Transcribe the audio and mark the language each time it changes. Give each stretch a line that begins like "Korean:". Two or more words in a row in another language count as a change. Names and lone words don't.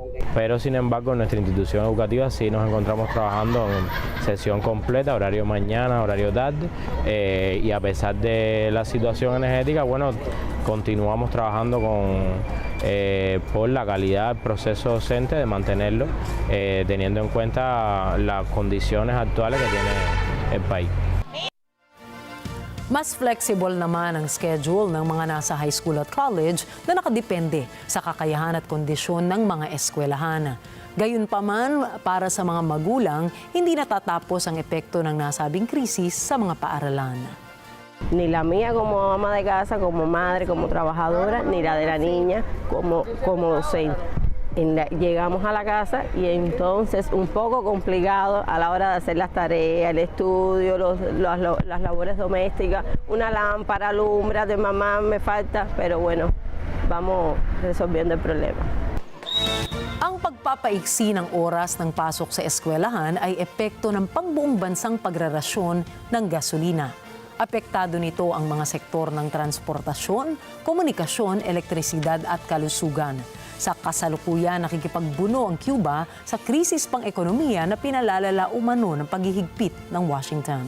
Spanish: Pero, sin embargo, en nuestra institución educativa sí nos encontramos trabajando en sesión completa, horario mañana, horario tarde, y a pesar de la situación energética, bueno, continuamos trabajando por la calidad del proceso docente, de mantenerlo, teniendo en cuenta las condiciones actuales que tiene el país.
Filipino: Mas flexible naman ang schedule ng mga nasa
English: high school
Filipino: at college na nakadepende sa kakayahan at kondisyon ng mga eskwelahan. Gayunpaman, para sa mga magulang, hindi natatapos ang epekto ng nasabing krisis sa mga paaralan.
Spanish: Ni la mía como ama de casa, como madre, como trabajadora, ni la de la niña como docente. Llegamos a la casa y entonces un poco complicado a la hora de hacer las tareas, el estudio, las labores domésticas, una lámpara, alumbra de mamá me falta, pero bueno, vamos resolviendo el problema.
Filipino: Ang pagpapaiksi ng oras ng pasok sa eskwelahan ay epekto ng pangbuong bansang pagrarasyon ng gasolina. Apektado nito ang mga sektor ng transportasyon, komunikasyon, elektrisidad at kalusugan. Sa kasalukuyan, nakikipagbuno ang Cuba sa krisis pang-ekonomiya na pinalalala umano ng paghihigpit ng Washington.